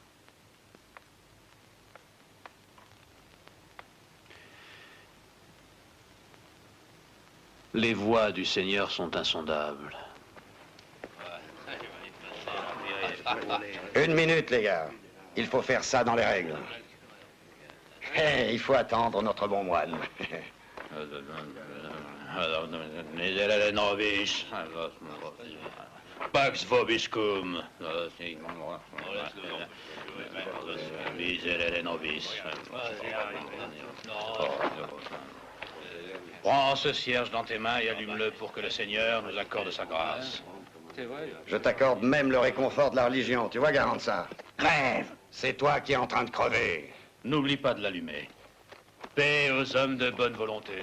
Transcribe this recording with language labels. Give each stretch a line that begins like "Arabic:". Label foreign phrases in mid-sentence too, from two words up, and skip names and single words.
French: Les voies du Seigneur sont insondables. Une minute, les gars. Il faut faire ça dans les règles. Il faut attendre notre bon moine.
Latin: Miserere nobis. Pax vobiscum. Miserere nobis.
French: Prends ce cierge dans tes mains et allume-le pour que le Seigneur nous accorde sa grâce. Je t'accorde même le réconfort de la religion. Tu vois, garant ça. Crève! C'est toi qui es en train de crever. N'oublie pas de l'allumer. Paix aux hommes de bonne volonté.